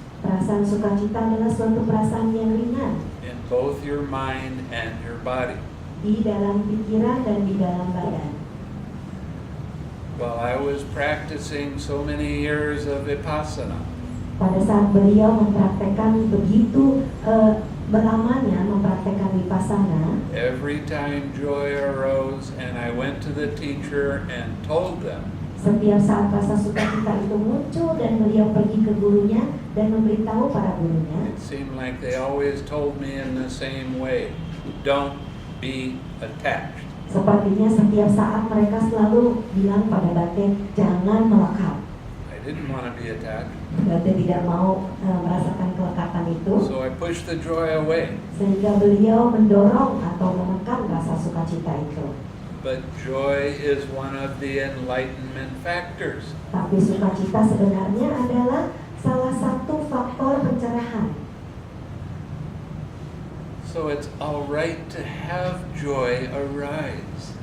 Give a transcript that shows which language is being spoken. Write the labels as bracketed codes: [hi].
[id] Perasaan sukacita adalah suatu perasaan yang ringan [en] in both your mind and your body. [id] di dalam pikiran dan di dalam badan. [en] While I was practicing so many years of vipassana, [id] Pada saat beliau mempraktekkan begitu berlamanya mempraktekkan vipassana, [en] every time joy arose and I went to the teacher and told them, [id] setiap saat rasa sukacita itu muncul dan beliau pergi ke gurunya dan memberitahu para gurunya, [en] it seemed like they always told me in the same way, don't be attached. [id] sepertinya setiap saat mereka selalu bilang pada Bhante, jangan melekat. [en] I didn't want to be attached, [id] Bhante tidak mau merasakan kelekatan itu, [en] so I pushed the joy away. [id] sehingga beliau mendorong atau menekan rasa sukacita itu. [en] But joy is one of the enlightenment factors. [id] Tapi sukacita sebenarnya adalah salah satu faktor pencerahan. [en] So it's all right to have joy arise.